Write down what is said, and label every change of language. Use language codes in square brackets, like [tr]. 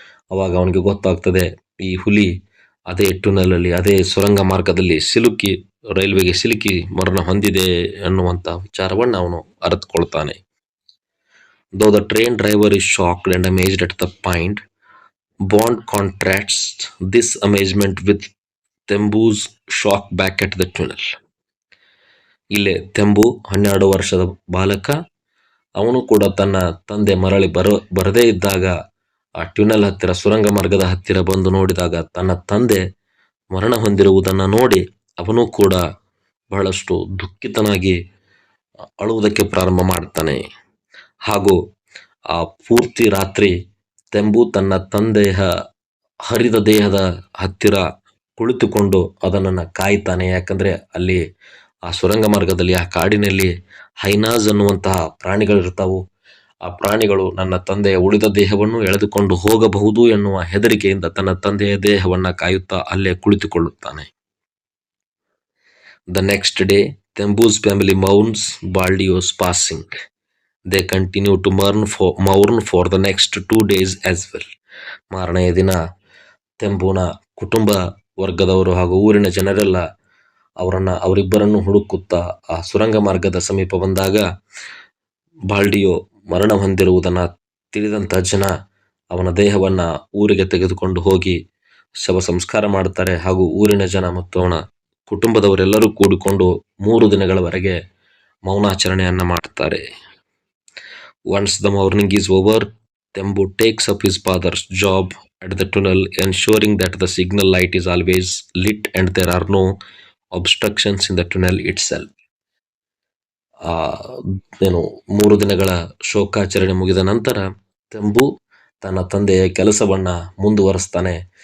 [kn] ಅವಾಗ ಅವನಿಗೆ ಗೊತ್ತಾಗ್ತದೆ ಈ ಹುಲಿ ಅದೇ ಟುನಲಲ್ಲಿ ಅದೇ ಸುರಂಗ ಮಾರ್ಗದಲ್ಲಿ ರೈಲ್ವೆಗೆ ಸಿಲುಕಿ ಮರಣ ಹೊಂದಿದೆ ಅನ್ನುವಂಥ ವಿಚಾರವನ್ನು ಅವನು ಅರಿತುಕೊಳ್ತಾನೆ. [en] Though the train driver is shocked and amazed at the point, Bond contrasts this amazement with Tembu's shock back at the tunnel. [kn] ಇಲ್ಲೇ ತೆಂಬು 12 ವರ್ಷದ ಬಾಲಕ, ಅವನು ಕೂಡ ತನ್ನ ತಂದೆ ಮರಳಿ ಬರದೇ ಇದ್ದಾಗ ಆ ಟ್ಯುನಲ್ ಹತ್ತಿರ ಸುರಂಗ ಮಾರ್ಗದ ಹತ್ತಿರ ಬಂದು ನೋಡಿದಾಗ ತನ್ನ ತಂದೆ ಮರಣ ಹೊಂದಿರುವುದನ್ನು ನೋಡಿ ಅವನು ಕೂಡ ಬಹಳಷ್ಟು ದುಃಖಿತನಾಗಿ ಅಳುವುದಕ್ಕೆ ಪ್ರಾರಂಭ ಮಾಡ್ತಾನೆ. ಹಾಗೂ ಆ ಪೂರ್ತಿ ರಾತ್ರಿ ತೆಂಬು ತನ್ನ ತಂದೆಯ ಹರಿದ ದೇಹದ ಹತ್ತಿರ ಕುಳಿತುಕೊಂಡು ಅದನ್ನು ಕಾಯ್ತಾನೆ. ಯಾಕಂದ್ರೆ ಅಲ್ಲಿ ಆ ಸುರಂಗ ಮಾರ್ಗದಲ್ಲಿ ಆ ಕಾಡಿನಲ್ಲಿ ಹೈನಾಸ್ ಅನ್ನುವಂತಹ ಪ್ರಾಣಿಗಳಿರ್ತಾವು. ಆ ಪ್ರಾಣಿಗಳು ನನ್ನ ತಂದೆಯ ಉಳಿದ ದೇಹವನ್ನು ಎಳೆದುಕೊಂಡು ಹೋಗಬಹುದು ಎನ್ನುವ ಹೆದರಿಕೆಯಿಂದ ತನ್ನ ತಂದೆಯ ದೇಹವನ್ನ ಕಾಯುತ್ತಾ ಅಲ್ಲೇ ಕುಳಿತುಕೊಳ್ಳುತ್ತಾನೆ. [en] The next day, Tembu's family mourns Baldio's passing. They continue to mourn for the next 2 days as well. [kn] ಮಾರನೆಯ ದಿನ ತೆಂಬುನ ಕುಟುಂಬ ವರ್ಗದವರು ಹಾಗೂ ಊರಿನ ಜನರೆಲ್ಲ ಅವರಿಬ್ಬರನ್ನು ಹುಡುಕುತ್ತಾ ಆ ಸುರಂಗ ಮಾರ್ಗದ ಸಮೀಪ ಬಂದಾಗ ಬಾಲ್ಡಿಯೋ ಮರಣ ಹೊಂದಿರುವುದನ್ನು ತಿಳಿದಂಥ ಜನ ಅವನ ದೇಹವನ್ನ ಊರಿಗೆ ತೆಗೆದುಕೊಂಡು ಹೋಗಿ ಶವ ಸಂಸ್ಕಾರ ಮಾಡುತ್ತಾರೆ. ಹಾಗೂ ಊರಿನ ಜನ ಮತ್ತು ಅವನ ಕುಟುಂಬದವರೆಲ್ಲರೂ ಕೂಡಿಕೊಂಡು 3 ದಿನಗಳವರೆಗೆ ಮೌನಾಚರಣೆಯನ್ನ ಮಾಡುತ್ತಾರೆ. [en] Once the mourning is over, Tembu takes up his father's job at the tunnel, ensuring that the signal light is always lit and there are no obstructions in the tunnel itself. [kn] ಆ 3 ದಿನಗಳ ಶೋಕಾಚರಣೆ ಮುಗಿದ ನಂತರ ತೆಂಬು ತನ್ನ ತಂದೆಯ ಕೆಲಸವನ್ನ ಮುಂದುವರಿಸ್ತಾನೆ.